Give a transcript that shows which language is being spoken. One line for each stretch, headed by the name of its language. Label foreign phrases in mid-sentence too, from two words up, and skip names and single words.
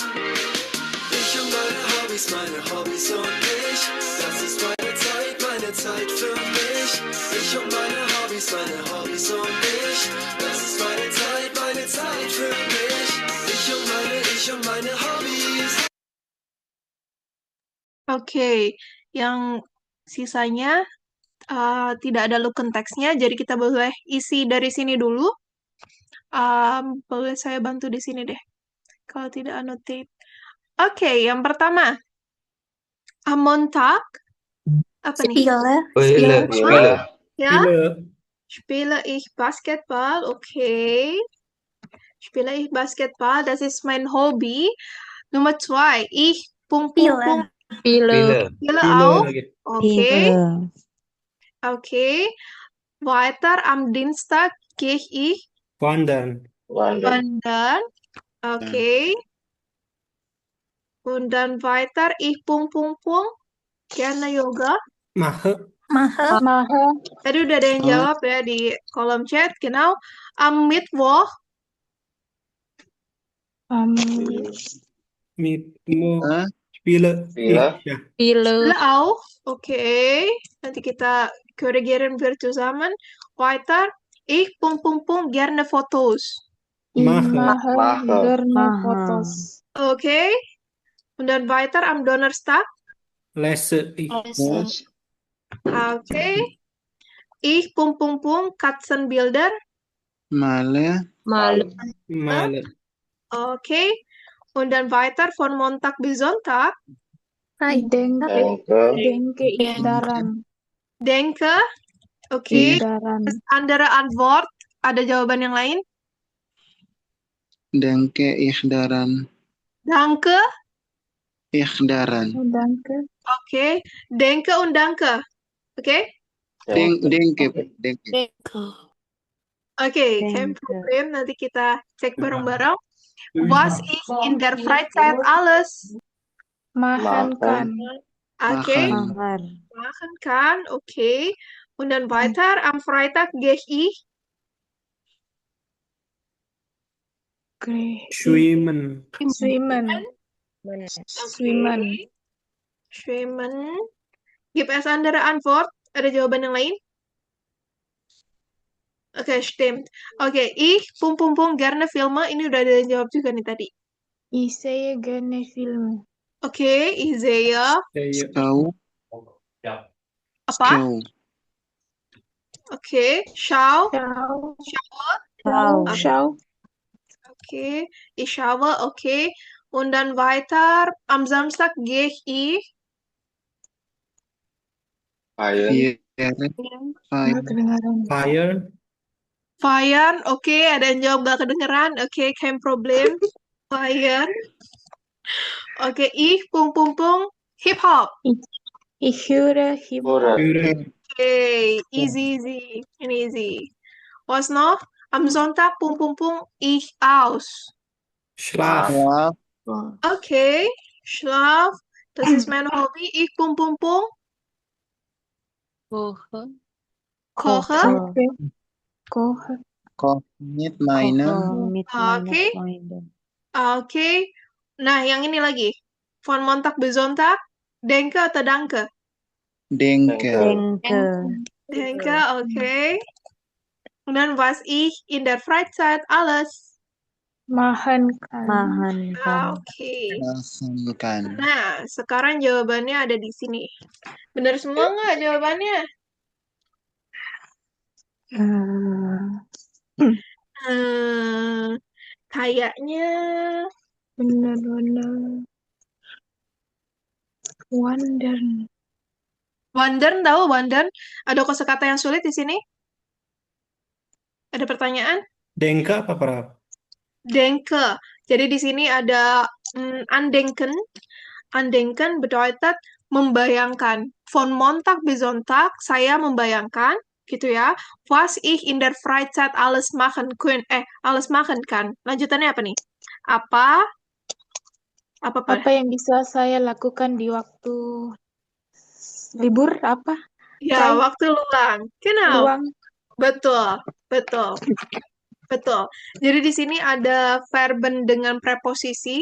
German: Ich und meine Hobbys und ich. Das ist meine Zeit für mich. Ich und meine Hobbys und ich. Das ist meine Zeit für mich. Ich und meine Hobbys.
Indonesian: Oke, yang sisanya tidak ada
German: looken text-
Indonesian: nya, jadi kita boleh isi dari sini dulu. Boleh saya bantu di sini deh, kalau tidak annotate. Oke, yang pertama.
German: Am Montag.
Indonesian: Apa nih?
German: Spiele.
Indonesian: Ya?
German: Spiele. Spiele ich Basketball. Okay. Spiele ich Basketball. Das ist mein Hobby. Nummer 2. Ich Spiele Spiele auch.
Indonesian: lagi.
German: Okay. Okay. Weiter. Am Dienstag gehe ich Wandern. wandern. Okay. Und dann weiter. Ich gerne Yoga. Mache. Mahe.
Indonesian: Tadi udah ada yang jawab ya di kolom chat.
German: Genau. Am Mittwoch. Mittwoch. Spiele. Ich. Ja. Spiele auch. Okay.
Indonesian: Nanti kita
German: korrigieren wir zusammen. Weiter. Ich gerne Fotos. Mache. Gerne Fotos. Okay. Und dann weiter am Donnerstag. Lese. Ich. Okay. Ich Katzenbilder. Male. Male. Okay. Und dann weiter von Montag bis Sonntag. Denke ich daran. Denke. Okay. Daran. Andere Antwort.
Indonesian: Ada jawaban yang lain?
German: Denke ich daran. Danke. Ich daran. Danke. Okay. Denke und danke. Okay? Denke. Okay, kein Problem.
Indonesian: Nanti kita cek bareng-bareng.
German: Was ich in der Freizeit alles? Machen kann. Okay. Machen. Machen kann. Okay. Und dann weiter. Am Freitag gehe ich Schwimmen. Schwimmen. Gibt es andere Antwort? Ada jawaban yang lain? Oke, stimmt. Oke, ich gerne Filme.
Indonesian: Ini udah ada yang jawab juga nih tadi.
German: Ich sehe gerne Filme. Oke, ich sehe. Schau.
Indonesian: Apa? Oke,
German: schau. Schau. Okay, ich schaue. Okay. Und dann weiter. Am Samstag gehe ich. Feiern. Feiern.
Indonesian: Oke, ada yang jawab gak kedengeran.
German: Oke, kein Problem. Feiern. Oke, ich Hip Hop. Ich höre Hip Hop.
Indonesian: Okay, easy. Ini easy.
German: Was noch? Am Sonntag ich aus. Schlaf. Okay, Schlaf. Das ist mein Hobby. Ich Koche. Mit meiner.
Indonesian: Okay. Okay. Nah, yang ini lagi.
German: Von Montag bis Sonntag. Denke atau danke? Denke. Denke, okay. Und dann was ich in der Freizeit alles? Machen kann. Okay.
Indonesian: Langsungkan. Nah, sekarang jawabannya ada di sini. Benar semua nggak jawabannya? Kayaknya Benar-benar. Wandern, tahu wandern? Ada kosakata yang sulit di sini? Ada pertanyaan? Denke apa, Prab?
German: Denke.
Indonesian: Jadi di sini ada andenken.
German: Andenken bedeutet membayangkan. Von Montag bis Sonntag,
Indonesian: saya membayangkan, gitu ya.
German: Was ich in der Freizeit alles machen kann.
Indonesian: Lanjutannya apa nih? Apa yang bisa saya lakukan di waktu libur apa? Ya, waktu luang. Genau. Luang. Betul. Jadi di sini ada verben dengan preposisi.